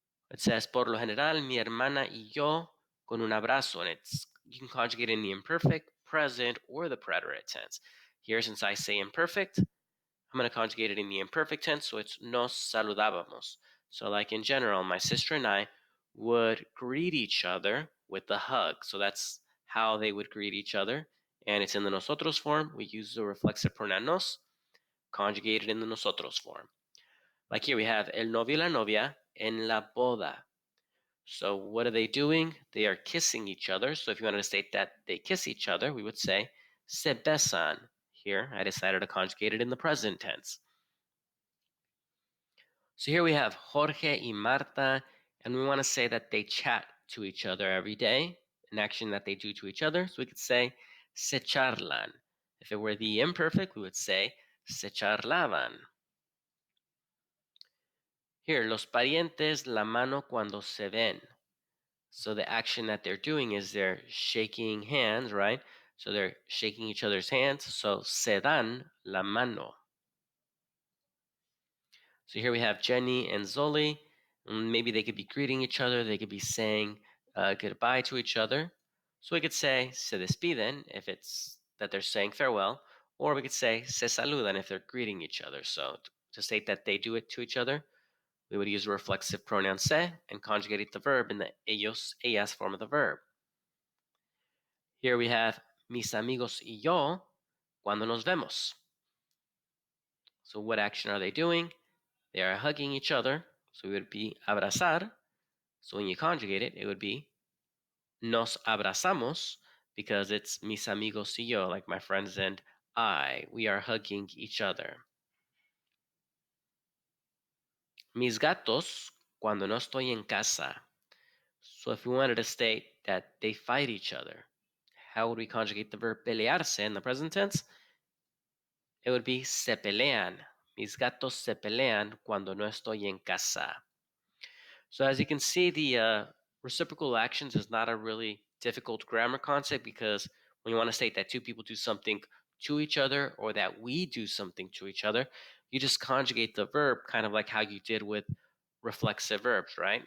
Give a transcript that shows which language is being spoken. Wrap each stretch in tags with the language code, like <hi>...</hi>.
<en>It says,</en> <es>por lo general, mi hermana y yo con un abrazo.</es> <en>And you can conjugate in the imperfect, present, or the preterite tense. Here, since I say imperfect, I'm going to conjugate it in the imperfect tense, so it's</en> <es>nos saludábamos.</es> <en>So like in general, my sister and I would greet each other with a hug. So that's how they would greet each other. And it's in the nosotros form. We use the reflexive pronoun nos, conjugated in the nosotros form. Like here we have</en> <es>el novio y la novia en la boda.</es> <en>So what are they doing? They are kissing each other. So if you wanted to state that they kiss each other, we would say</en> <es>se besan.</es> <en>Here, I decided to conjugate it in the present tense. So here we have Jorge y Marta, and we want to say that they chat to each other every day, an action that they do to each other. So we could say</en> <es>se charlan.</es> <en>If it were the imperfect, we would say</en> <es>se charlaban.</es> <en>Here,</en> <es>los parientes la mano cuando se ven.</es> <en>So the action that they're doing is they're shaking hands, right? So they're shaking each other's hands. So</en> <es>se dan la mano.</es> <en>So here we have Jenny and Zoli. Maybe they could be greeting each other. They could be saying goodbye to each other. So we could say</en> <es>se despiden</es> <en>if it's that they're saying farewell. Or we could say</en> <es>se saludan</es> <en>if they're greeting each other. So to state that they do it to each other, we would use the reflexive pronoun se and conjugate the verb in the ellos, ellas form of the verb. Here we have</en> <es>mis amigos y yo cuando nos vemos.</es> <en>So what action are they doing? They are hugging each other. So it would be abrazar. So when you conjugate it, it would be</en> <es>nos abrazamos</es> <en>because it's</en> <es>mis amigos y yo,</es> <en>like my friends and I. We are hugging each other.</en> <es>Mis gatos cuando no estoy en casa.</es> <en>So if we wanted to state that they fight each other, how would we conjugate the verb pelearse in the present tense? It would be</en> <es>se pelean. Mis gatos se pelean cuando no estoy en casa.</es> <en>So as you can see, the reciprocal actions is not a really difficult grammar concept because when you want to state that two people do something to each other or that we do something to each other, you just conjugate the verb kind of like how you did with reflexive verbs, right?</en>